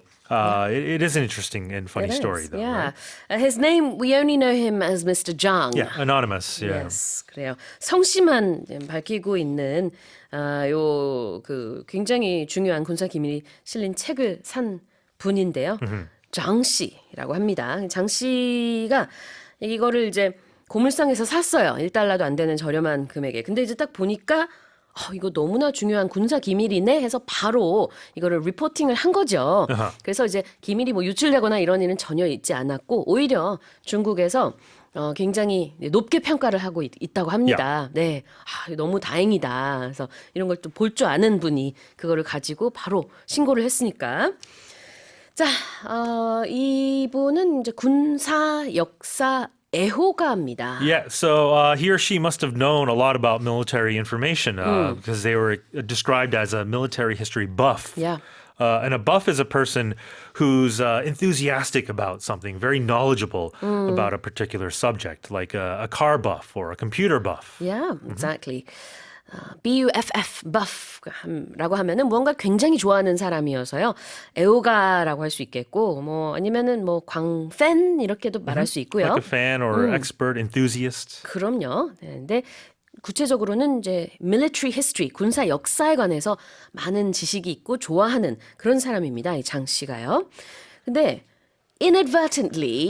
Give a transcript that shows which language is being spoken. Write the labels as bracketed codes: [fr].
[en] It is an interesting and funny It story, is, though. yeah. Right? His name, we only know him as Mr. Zhang. Yeah, anonymous. Yeah. Yes, [ko] 그래요. 성씨만 밝히고 있는 요 그 굉장히 중요한 군사 기밀이 실린 책을 산 분인데요. 장 씨라고 합니다. 장 씨가 이거를 이제 고물상에서 샀어요. 1달러도 안 되는 저렴한 금액에. 근데 이제 딱 보니까 이거 너무나 중요한 군사 기밀이네 해서 바로 이거를 리포팅을 한 거죠. 그래서 이제 기밀이 뭐 유출되거나 이런 일은 전혀 있지 않았고 오히려 중국에서 굉장히 높게 평가를 하고 있다고 합니다. 네, 너무 다행이다. 그래서 이런 걸 또 볼 줄 아는 분이 그거를 가지고 바로 신고를 했으니까. 자, 이분은 이제 군사 역사 애호가입니다. [en] Yeah, so he or she must have known a lot about military information because they were described as a military history buff. Yeah. And a buff is a person who's enthusiastic about something, very knowledgeable about a particular subject, like a car buff or a computer buff. Yeah, exactly. [ko] BUFF, buff라고 하면은 무언가 굉장히 좋아하는 사람이어서요. 애호가라고 할 수 있겠고, 뭐 아니면은 뭐 광팬 이렇게도 말할 수 있고요. [en] Like a fan or expert enthusiast. [ko] 그럼요. 네, 근데 구체적으로는 이제 military history, 군사 역사에 관해서 많은 지식이 있고 좋아하는 그런 사람입니다. 이 장 씨가요. 근데 inadvertently,